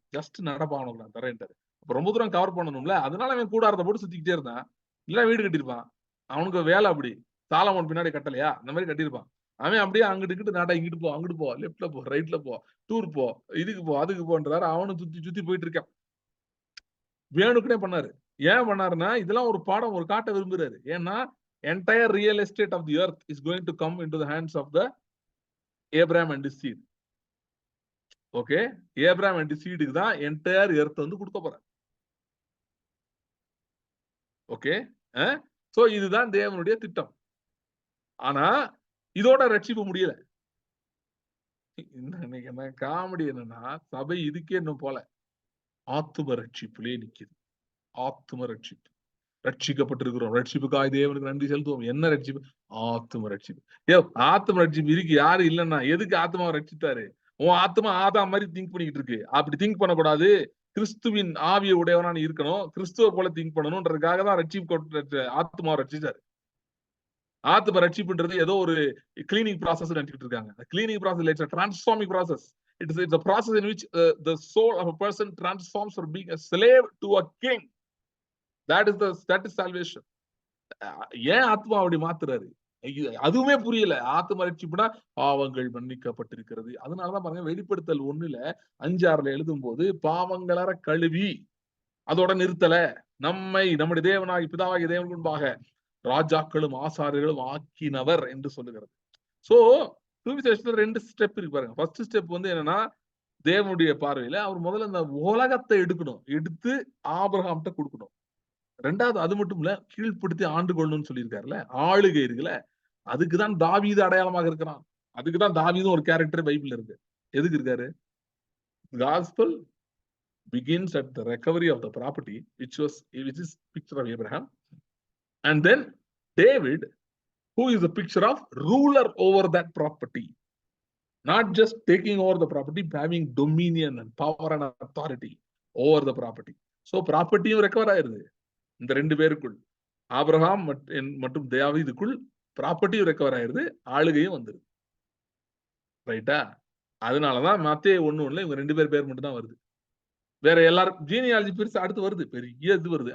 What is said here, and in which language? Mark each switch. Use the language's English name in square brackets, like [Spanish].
[Tamil] Just நடப்பா அவனுக்கு நான் தர்றேன்ட்டாரு. அப்ப ரொம்ப தூரம் கவர் பண்ணணும்ல, அதனால அவன் கூடாரத்தை போட்டு சுத்திக்கிட்டே இருந்தான். இல்ல வீடு கட்டிருப்பான். அவனுக்கு வேலை அப்படி. சாலமோன் பின்னாடி கட்டலையா அந்த மாதிரி கட்டியிருப்பான். அவன் அப்படியே அங்கிட்டு நாட்டா அங்கிட்டு போ லெப்ட்ல போ ரைட்ல போ டூர் போ இதுக்கு போ அதுக்கு போன்றாரு. அவனும் சுத்தி போயிட்டு இருக்கான். வேணுக்குனே பண்ணாரு. ஏன் பண்ணாருன்னா இதெல்லாம் ஒரு பாடம், ஒரு காட்ட விரும்புறாரு. [English] ஏன்னா entire real estate of the earth is going to come into the hands of the Abraham and his seed. [Tamil] Okay, Abraham and சீடுக்கு தான் என்டையர் எர்த் வந்து கொடுக்க போறார். ஓகே, சோ இதுதான் தேவனுடைய திட்டம். ஆனா இதோட ரட்சிப்பு முடியல. இன்னைக்கு என்ன காமெடி என்னன்னா, சபை இதுக்கே இன்னும் போல, ஆத்தும ரட்சிப்புலயே நிக்குது. ஆத்தும ரட்சிப்பு, ரட்சிக்கப்பட்டிருக்கிறோம், ரட்சிப்புக்காய் தேவனுக்கு நன்றி செலுத்துவோம். என்ன ரட்சிப்பு? ஆத்தும ரட்சிப்பு. ஆத்தும ரட்சிப்பு இருக்கு, யாரு இல்லைன்னா எதுக்கு ஆத்மாவை ரட்சித்தாரு? உன் ஆத்மா ஆதாம் மாதிரி திங்க் பண்ணிக்கிட்டு இருக்கு. அப்படி திங்க் பண்ணக்கூடாது. கிறிஸ்துவின் ஆவிய உடையவனா நீ இருக்கணும், கிறிஸ்துவ போல திங்க் பண்ணணும்ன்றதுக்காக தான் ரட்சிப்பு ஆத்மாவை ரட்சிச்சாரு. ஆத்ம ரட்சிப்புன்றது ஏதோ ஒரு கிளீனிங் ப்ராசஸ் நினைச்சிட்டு இருக்காங்க. [English] Cleaning process it's a transforming process. It's a process in which the soul of a person transforms from being a slave to a king. That is salvation. [Tamil] ஏன் ஆத்மா அப்படி மாத்துறாரு? அதுவுமே புரியல. ஆத்ம ரட்சிப்புனா பாவங்கள் மன்னிக்கப்பட்டிருக்கிறது. அதனாலதான் பாருங்க, வெளிப்படுத்தல் 1 5:6 எழுதும் போது பாவங்களற கழுவி அதோட நிறுத்தல, நம்முடைய தேவனாகி பிதாவாகிய தேவன் முன்பாக ராஜாக்களும் ஆசாரியர்களும் ஆக்கினவர் என்று சொல்லுகிறது. சோ சுவிசேஷத்துல 2 ஸ்டெப் இருக்கு பாருங்க. ஃபர்ஸ்ட் ஸ்டெப் வந்து என்னன்னா, தேவனுடைய பார்வையில அவர் முதல்ல இந்த உலகத்தை எடுக்கணும், எடுத்து ஆபிரகாம்கிட்ட கொடுக்கணும். ரெண்டாவது அது மட்டும் இல்ல, கீழ்ப்படுத்தி ஆண்டு கொள்ளணும்னு சொல்லியிருக்காருல்ல, ஆளுகை இருக்குல்ல, அதுக்குதான் தாவீது அடையாளமாக இருக்கிறான். அதுக்குதான் தாவீதும் ஒரு கேரக்டர் பைபிள்ல இருக்கு. எதுக்கு இருக்காரு? [English] Gospel begins at the recovery of the property, which is picture of Abraham, and then David, who is a picture of ruler over that property, not just taking over the property, having dominion and power and authority over the property. [Tamil] So ப்ராப்பர்ட்டியும் recover ஆயிருது இந்த 2 பேருக்குள். Abraham மற்றும் தாவீதுக்குள் ப்ராப்பர்ட்டியும் recover ஆயிருது, ஆளுகையும் வந்துருது. ரைட்டா? அதனாலதான் மத்தேயு 1:1 இவங்க 2 பேர் மட்டும் தான் வருது. வேற எல்லாரும் ஜீனியாலஜி பெருசு அடுத்து வருது, பெரிய இது வருது.